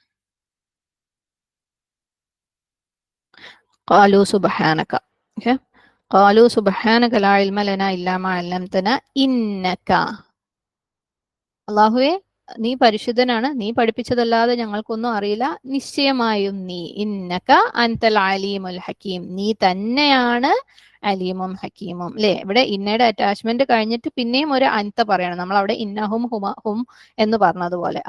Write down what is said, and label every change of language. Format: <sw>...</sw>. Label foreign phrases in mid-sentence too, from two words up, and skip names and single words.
<ar>قالوا سبحانك. okay. قالوا سبحانك لا علم لنا إلا ما علمتنا إنك.</ar> <ml>അള്ളാഹുവേ നീ പരിശുദ്ധനാണ്, നീ പഠിപ്പിച്ചതല്ലാതെ ഞങ്ങൾക്കൊന്നും അറിയില്ല, നിശ്ചയമായും നീ</ml> <ar>إنك أنت العليم الحكيم,</ar> <ml>നീ തന്നെയാണ് അലീമും ഹക്കീമും. അല്ലെ, ഇവിടെ ഇന്നയുടെ അറ്റാച്ച്മെന്റ് കഴിഞ്ഞിട്ട് പിന്നെയും ഒരു അൻത പറയണം, നമ്മൾ അവിടെ ഇന്നഹും ഹും എന്ന് പറഞ്ഞതുപോലെ.</ml>